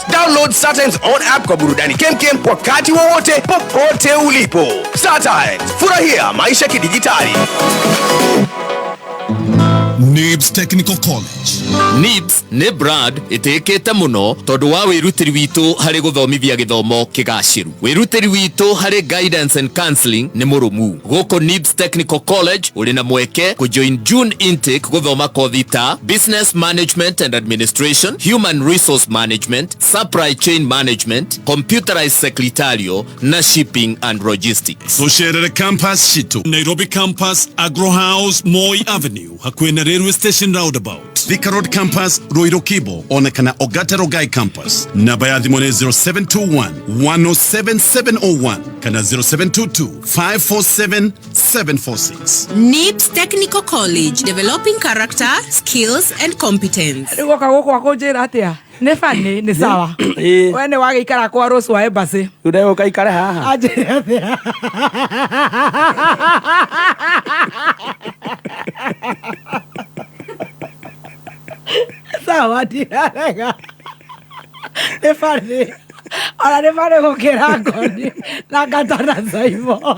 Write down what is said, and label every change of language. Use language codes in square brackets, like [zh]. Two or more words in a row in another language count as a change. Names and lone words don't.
[sw] Download Star Times [en] on app [sw] kwa burudani kemkem wakati wowote popote ulipo. Star Times, Furahia maisha kidijitali. [ki] NIBS Technical College. NIBS nĩ brand ĩtĩkĩte mũno tondũ wa wĩrutĩri witũ harĩ gũthomithia gĩthomo kĩgacĩru. Wĩrutĩri witũ harĩ [en] guidance and counseling [ki] nĩ mũrũmu. Gũkũ NIBS Technical College ũrĩ na mweke kũjoin [en] June intake [ki] gũthoma kothi ta [en] Business Management and Administration, Human Resource Management, Supply Chain Management, Computerized Secretarial [ki] na [en] Shipping and Logistics. [ki] Tucerere campus citu Nairobi campus, Agro House, Moi Avenue hakuhĩ na [en] railway station roundabout. [ki] Thika Road campus, Ruiru Kibo, onekana Ogata Rogai campus. Namba ya thimũ nĩ 0721 107 701 kana 0722 547 746. [en] NIBS Technical College, developing character, skills and competence. [ki] Rĩgoka gũkũ akũnjĩra atĩa nĩ fani nĩ sawa we nĩ wagĩikara kwa Rose wa Embassy Ndĩrego kaikare haha anjĩra atĩa sawa ndirarega nĩ fani ona nĩ fani gũkĩra ngoni na ngatana Zaimo